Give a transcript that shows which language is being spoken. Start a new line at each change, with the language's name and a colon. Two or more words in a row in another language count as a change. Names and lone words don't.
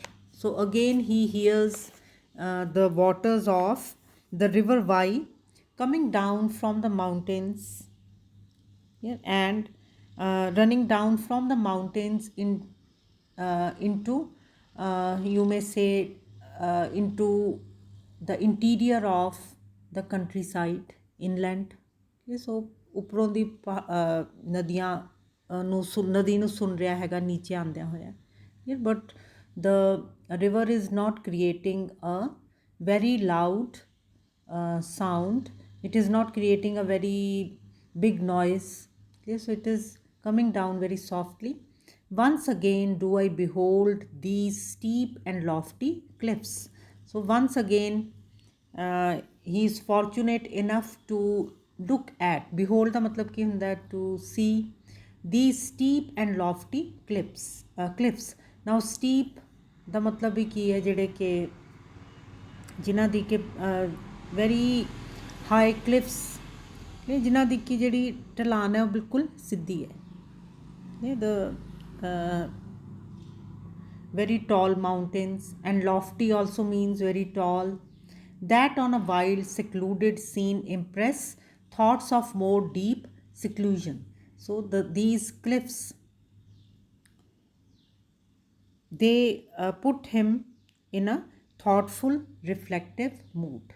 English: So again he hears the waters of the river Vai coming down from the mountains, yeah, and running down from the mountains into you may say into the interior of the countryside, inland. Okay, so
Punjabi: ਉੱਪਰੋਂ ਦੀ ਨਦੀਆਂ ਨੂੰ ਨਦੀ ਨੂੰ ਸੁਣ ਰਿਹਾ ਹੈਗਾ ਨੀਚੇ ਆਉਂਦਿਆਂ ਹੋਇਆ.
English: But the river is not creating a very loud sound. It is not creating a very big noise. Okay, so it is coming down very softly. Once again do I behold these steep and lofty cliffs. So once again he is fortunate enough to look at, behold
Punjabi: ਦਾ ਮਤਲਬ ਕੀ ਹੁੰਦਾ,
English: to see these steep and lofty cliffs. Now steep
Punjabi: ਦਾ ਮਤਲਬ ਵੀ ਕੀ ਹੈ, ਜਿਹੜੇ ਕਿ ਜਿਨ੍ਹਾਂ ਦੀ ਕਿ
English: very high cliffs,
Punjabi: ਜਿਨ੍ਹਾਂ ਦੀ ਕਿ ਜਿਹੜੀ ਢਲਾਨ ਹੈ ਉਹ ਬਿਲਕੁਲ ਸਿੱਧੀ ਹੈ.
English: The very tall mountains, and lofty also means very tall, that on a wild secluded scene impress thoughts of more deep seclusion. So these cliffs, they put him in a thoughtful reflective mood.